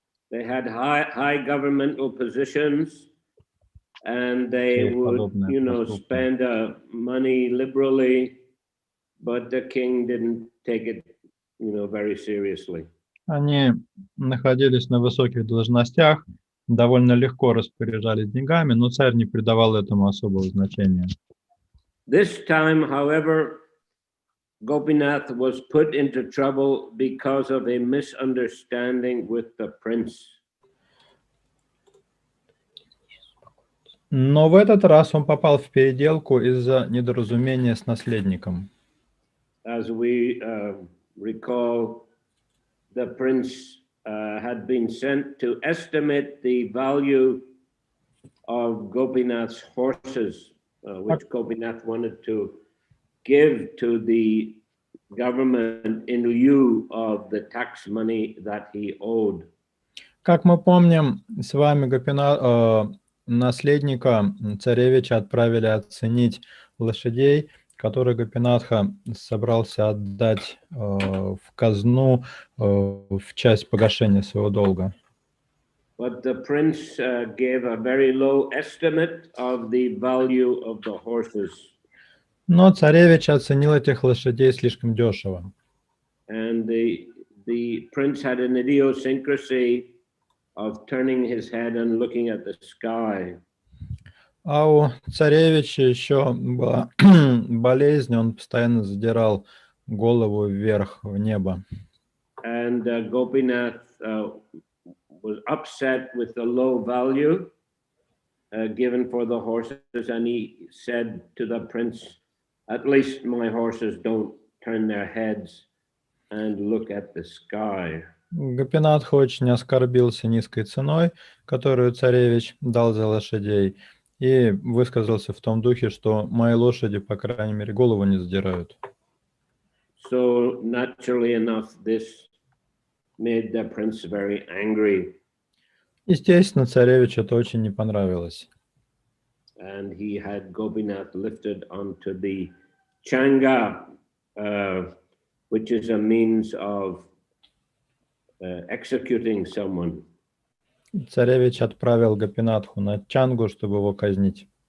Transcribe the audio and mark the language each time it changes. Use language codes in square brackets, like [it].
[en] They had high governmental positions, and they would, spend money liberally, but the king didn't take it, very seriously. [ru] Они находились на высоких должностях, довольно легко распоряжались деньгами, но царь не придавал этому особого значения. [en] This time, however, Gopinath was put into trouble because of a misunderstanding with the prince. [ru] Но в этот раз он попал в переделку из-за недоразумения с наследником. [en] As we recall, the prince had been sent to estimate the value of Gopinath's horses, which Gopinath wanted to give to the government in lieu of the tax money that he owed. [ru] Как мы помним, с вами наследника царевича отправили оценить лошадей, которые Гопинатха собрался отдать в казну в часть погашения своего долга. [en] But the prince gave a very low estimate of the value of the horses. [ru] Но царевич оценил этих лошадей слишком дешево. [en] And the prince had an idiosyncrasy of turning his head and looking at the sky. [ru] А у царевича еще была болезнь, он постоянно задирал голову вверх в небо. [en] And Gopinath was upset with the low value given for the horses, and he said to the prince, "At least my horses don't turn their heads and look at the sky." [ru] Гопинатха очень оскорбился низкой ценой, которую царевич дал за лошадей, и высказался в том духе, что мои лошади, по крайней мере, голову не задирают. [en] So naturally enough, this made the prince very angry. [ru] Естественно, царевичу это очень не понравилось. [en] And he had Gopinath lifted onto the changa, which is a means of executing someone. [ru] Царевич отправил Гопинатху на чангу, чтобы его казнить.